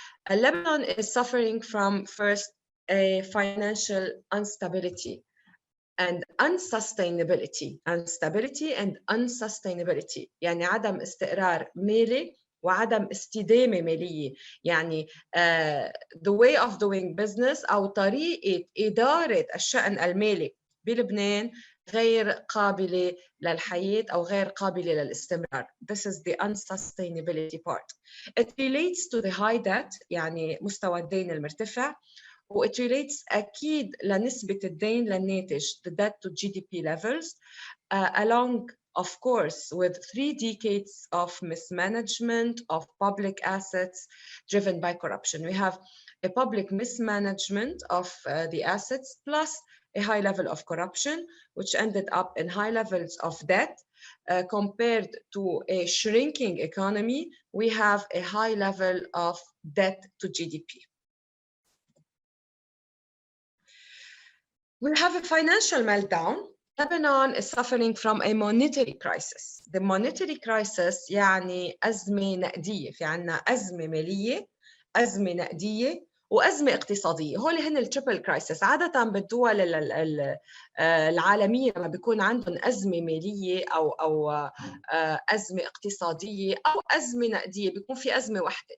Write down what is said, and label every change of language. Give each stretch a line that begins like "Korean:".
English: Lebanon is suffering from first a financial instability and unsustainability. Instability and unsustainability
Arabic: يعني عدم استقرار مالي وعدم استدامة مالية. يعني
English: the way of doing business
Arabic: أو طريقة إدارة الشأن المالي بلبنان غير قابلة للحياة أو غير قابلة للاستمرار.
English: This is the unsustainability part. It relates to the high debt
Arabic: يعني مستوى الدين المرتفع.
English: و it relates
Arabic: أكيد لنسبة الدين للناتج,
English: the debt to GDP levels, along of course with 3 decades of mismanagement of public assets driven by corruption. We have a public mismanagement of the assets plus a high level of corruption, which ended up in high levels of debt. Compared to a shrinking economy, we have a high level of debt to GDP. We have a financial meltdown. Lebanon is suffering from a monetary crisis. The monetary crisis
Arabic: يعني أزمة نقدية. في عنا أزمة مالية، أزمة نقدية، وأزمة اقتصادية. هول هن
English: التريبل كرايسيس.
Arabic: عادة بالدول العالمية لما بيكون عندهم أزمة مالية أو أزمة اقتصادية أو أزمة نقدية بيكون في أزمة واحدة.